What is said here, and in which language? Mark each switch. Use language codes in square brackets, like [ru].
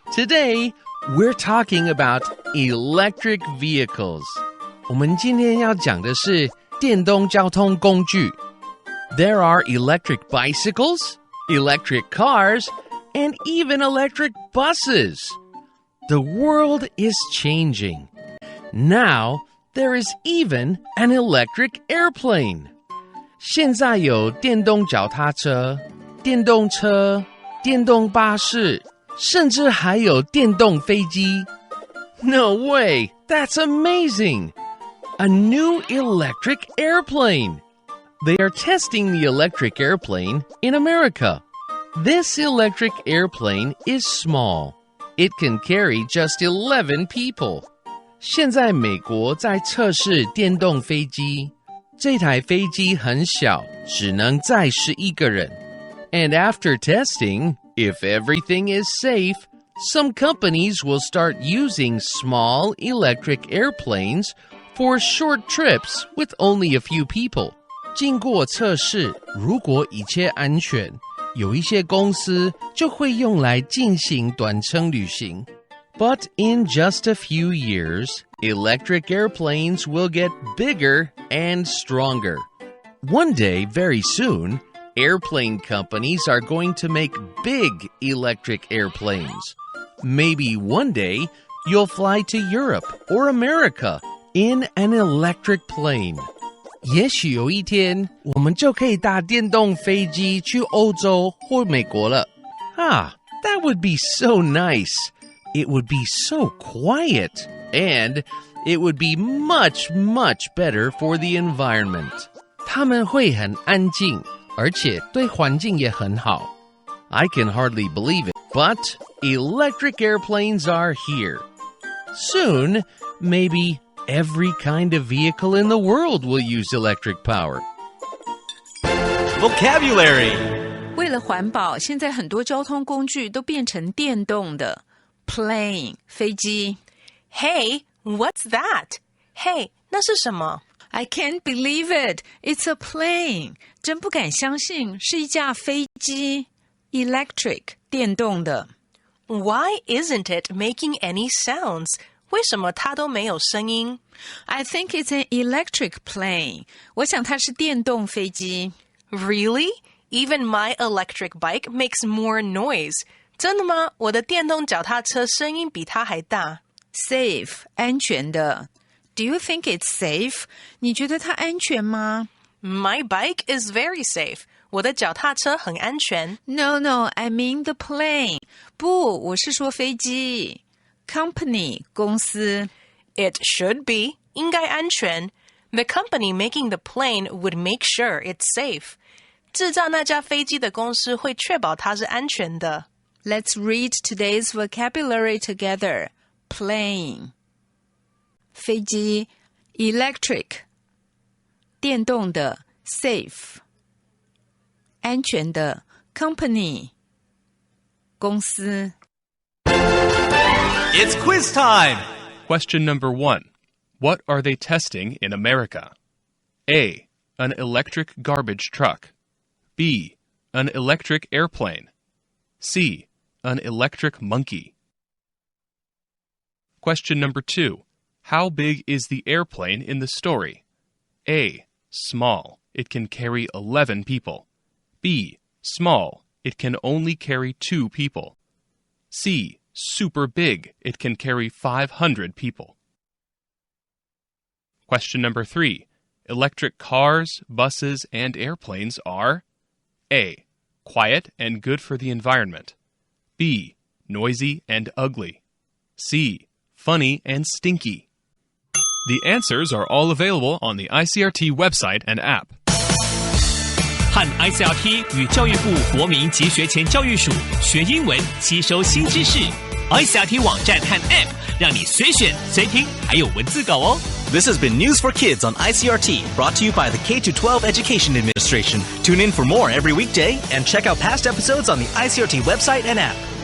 [en] Today, we're talking about electric vehicles. [zh] 我们今天要讲的是电动交通工具。 [en] There are electric bicycles, electric cars, and even electric buses. The world is changing. Now, there is even an electric airplane. [zh] 现在有电动脚踏车、电动车、电动巴士，甚至还有电动飞机。 [en] No way! That's amazing! A new electric airplane. They are testing the electric airplane in America. This electric airplane is small. It can carry just 11 people. [zh] 现在美国在测试电动飞机。这台飞机很小，只能载11个人。 [en] And after testing, if everything is safe, some companies will start using small electric airplanes for short trips with only a few people. [zh] 经过测试，如果一切安全，有一些公司就会用来进行短程旅行。 [en] But in just a few years, electric airplanes will get bigger and stronger. One day, very soon, airplane companies are going to make big electric airplanes. Maybe one day, you'll fly to Europe or America in an electric plane. [zh] 也许有一天，我们就可以搭电动飞机去欧洲或美国了。 [en] That would be so nice. It would be so quiet, and it would be much, much better for the environment. [zh] 它们会很安静，而且对环境也很好。 [en] I can hardly believe it, but electric airplanes are here. Soon, maybe every kind of vehicle in the world will use electric power. Vocabulary. [zh] 为了环保，现在很多交通工具都变成电动的。 [en] Plane 飞机。 Hey, what's that? Hey, [zh] 那是什么？ [en] I can't believe it. It's a plane. [zh] 真不敢相信，是一架飞机。Electric 电动的。 [en] Why isn't it making any sounds? [zh] 为什么它都没有声音？ [en] I think it's an electric plane. [zh] 我想它是电动飞机。 [en] Really? Even my electric bike makes more noise. [zh] 真的吗？我的电动脚踏车声音比它还大。 [en] Safe 安全的。Do you think it's safe? [zh] 你觉得它安全吗？ [en] My bike is very safe. [zh] 我的脚踏车很安全。 [en] No, I mean the plane. [zh] 不，我是说飞机。 [en] Company 公司。 It should be. [zh] 应该安全。 [en] The company making the plane would make sure it's safe. [zh] 制造那架飞机的公司会确保它是安全的。 [en] Let's read today's vocabulary together. Plane 飞机 Electric 电动的 Safe 安全的 Company 公司 It's quiz time! Question number 1. What are they testing in America? A. An electric garbage truck. B. An electric airplane. C. An electric monkey. Question number 2. How big is the airplane in the story? A. Small. It can carry 11 people. B. Small. It can only carry 2 people. C. Super big. It can carry 500 people. Question number 3. Electric cars, buses, and airplanes are A. Quiet and good for the environment. B. Noisy and ugly. C. Funny and stinky. The answers are all available on the ICRT website and app. [zh] 和 ICRT 与教育部国民及学前教育署学英文，吸收新知识。ICRT 网站和 App 让你随选随听，还有文字稿哦。 [en] This has been News for Kids on ICRT, brought to you by the K-12 Education Administration. Tune in for more every weekday and check out past episodes on the ICRT website and app.